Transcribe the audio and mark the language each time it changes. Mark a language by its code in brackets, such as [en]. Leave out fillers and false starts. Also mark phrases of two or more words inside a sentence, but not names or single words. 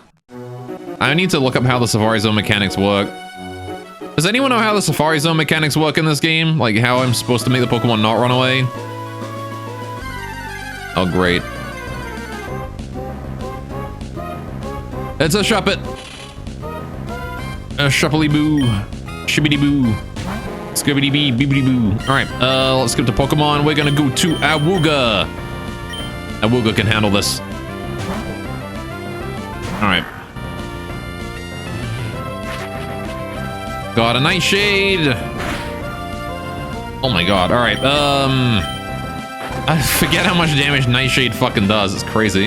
[en] I need to look up how the Safari Zone mechanics work. Does anyone know how the Safari Zone mechanics work in this game? Like, how I'm supposed to make the Pokemon not run away? Oh, great. It's a Shuppet. A Shuppely-boo. Shibbity-boo. Skibbity-bee, bibbity-boo. Alright, let's skip to Pokemon. We're gonna go to Awuga. Awuga can handle this. Alright. Got a Nightshade. Oh my god, alright, I forget how much damage Nightshade fucking does, it's crazy.